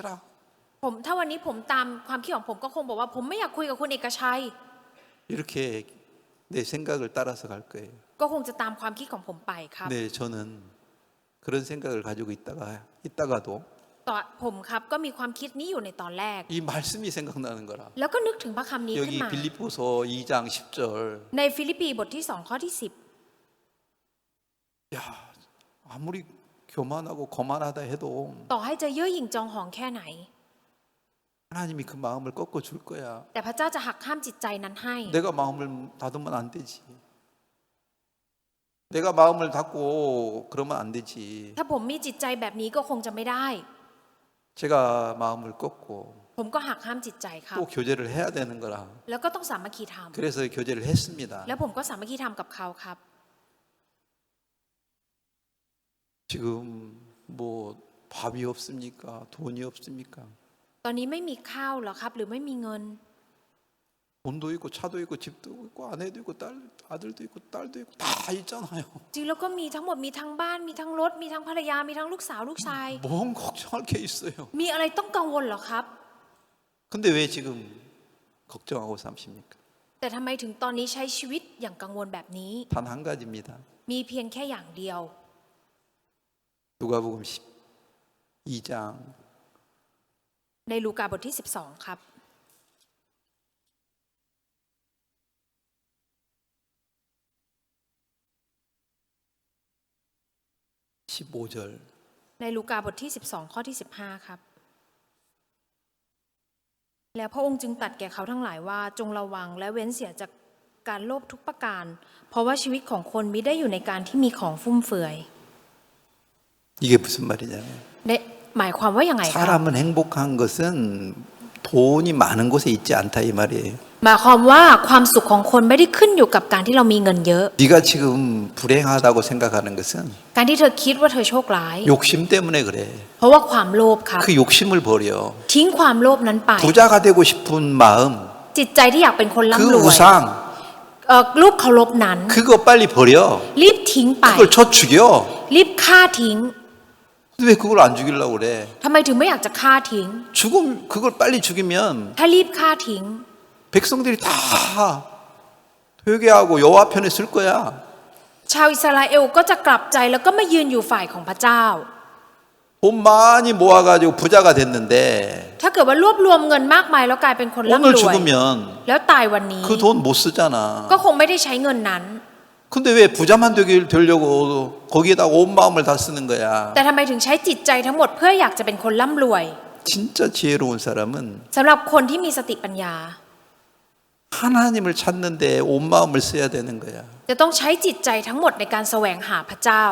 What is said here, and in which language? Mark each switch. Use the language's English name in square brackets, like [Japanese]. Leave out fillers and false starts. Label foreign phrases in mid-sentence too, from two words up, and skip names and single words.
[Thai] ถ้าวันนี้ผมตามความคิดของผมก็คงบอกว่าผมไม่อยากคุยกับคุณเอกชัย [Korean] 이렇게 내 생각을 따라서 갈 거예요. [Thai] ก็คงจะตามความคิดของผมไปครับ [Korean] 네, 저는 그런 생각을 가지고 있다가도 [Thai] ต่อผมครับก็มีความคิดนี้อยู่ในตอนแรก [Korean] 이 말씀이 생각나는 거라. [Thai] แล้วก็นึกถึงพระคำนี้ขึ้น [Korean] 여기 [Thai] มา [Korean] 빌립보서 2장 10절. [Thai] ในฟิลิปปีบทที่2ข้อที่ [Korean] 야, 아무리 교만하고 거만하다 해도 [Thai] 10ต่อให้จะเย่อหยิ่งจองหองแค่ไหน [Korean] 하나님이 그 마음을 꺾어 줄 거야. [Thai] แต่พระเจ้าจะหักห้ามจิตใจนั้นให้ [Korean] 내가 마음을 닫으면 안 되지. 내가 마음을 닫고 그러면 안 되지. [Thai] ถ้าผมมีจิตใจแบบนี้ก็คงจะไม่ได้ [Korean] 제가 마음을 꺾고 [Thai] ผมก็หักห้ามจิตใจครับ [Korean] 또 교제를 해야 되는 거라. [Thai] แล้วก็ต้องสามัคคีธรรม [Korean] 그래서 교제를 했습니다. [Thai] แล้วผมก็สามัคคีธรรมกับเขาครับ [Korean] 지금 뭐 밥이 없습니까? 돈이 없습니까? [Thai] ตอนนี้ไม่มีข้าวเหรอครับ หรือไม่มีเงิน [Korean] 돈도 있고 차도 있고 집도 있고 아내도 있고 아들도 있고 딸도 있고 다 있잖아요. [Thai] จริงแล้วก็มีทั้งหมดมีทั้งบ้านมีทั้งรถมีทั้งภรรยามีทั้งลูกสาวลูกชาย [Korean] 뭔 걱정할 게 있어요. [Thai] มีอะไรต้องกังวลเหรอครับ [Korean] 근데 왜 지금 걱정하고 사십니까? [Thai] แต่ทำไมถึงตอนนี้ใช้ชีวิตอย่างกังวลแบบนี้ [Korean] 단 한 가지입니다. [Thai] มีเพียงแค่อย่างเดียว [Korean] 누가복음 12장 [Thai] ในลูกาบทที่12ครับ [Korean] 15절 [Thai] ในลูกาบทที่12ข้อที่15ครับ แล้วพระองค์จึงตรัสแก่เขาทั้งหลายว่าจงระวังและเว้นเสียจากการโลภทุกประการ เพราะว่าชีวิตของคนมิได้อยู่ในการที่มีของฟุ่มเฟือย [Korean] 이게 무슨 말이냐면 [Thai] หมายความว่าอย่างไงครับ [Korean] 사람은 행복한 것은 돈이 많은 곳에 있지 않다 이 말이에요. [Thai] หมายความว่าความสุขของคนไม่ได้ขึ้นอยู่กับการที่เรามีเงินเยอะ [Korean] 네가 지금 불행하다고 생각하는 것은 [Thai] การที่เธอคิดว่าเธอโชคร้าย [Korean] 욕심 때문에 그래. [Thai] เพราะว่าความโลภครับ [Korean] 그 욕심을 버려. [Thai] ทิ้งความโลภนั้นไป [Korean] 부자가 되고 싶은 마음, [Thai] จิตใจที่อยากเป็นคน [Korean] 그 [Thai] ร่ำรวย [Korean] 우상, [Thai] รูปเคารพนั้น [Korean] 그거 빨리 버려. [Thai] รีบทิ้งไป [Korean] 그걸 쳐 죽여. [Thai] รีบฆ่าทิ้ง [Korean] 왜 그걸 안 죽이려고 그래? [Thai] ทำไมถึงไม่อยากจะฆ่าทิ้ง [Korean] 그걸 빨리 죽이면 [Thai] ถ้ารีบฆ่าทิ้ง [Korean] 백성들이 다 회개하고 여호와 편에 설 거야. [Thai] ชาวอิสราเอลก็จะกลับใจแล้วก็มายืนอยู่ฝ่ายของพระเจ้า [Korean] 돈 많이 모아가지고 부자가 됐는데 [Thai] ถ้าเกิดว่ารวบรวมเงินมากมายแล้วกลายเป็นคนร่ำ [Korean] 오늘 [Thai] รวย [Korean] 죽으면 [Thai] แล้วตายวันนี้ [Korean] 그 돈 못 쓰잖아. [Thai] ก็คงไม่ได้ใช้เงินนั้น [Korean] 근데 왜 부자만 되려고 거기에다 온 마음을 다 쓰는 거야. [Thai] แต่ทำไมถึงใช้จิตใจทั้งหมดเพื่ออยากจะเป็นคนร่ำรวย [Korean] 진짜 지혜로운 사람은 [Thai] สำหรับคนที่มีสติปัญญา [Korean] 하나님을 찾는데 온 마음을 써야 되는 거야. [Thai] จะต้องใช้จิตใจทั้งหมดในการแสวงหาพระเจ้า